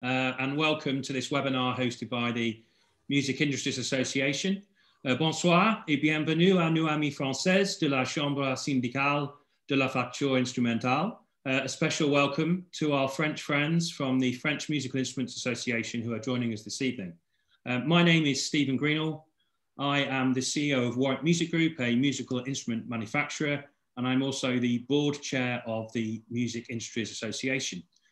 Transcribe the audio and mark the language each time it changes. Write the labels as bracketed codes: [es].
[en] and welcome to this webinar hosted by the Music Industries Association. [fr] Bonsoir et bienvenue à nos amis français de la Chambre syndicale de la facture instrumentale. [en] A special welcome to our French friends from the French Musical Instruments Association who are joining us this evening. My name is Stephen Greenall. I am the CEO of Warwick Music Group, a musical instrument manufacturer, and I'm also the board chair of the Music Industries Association.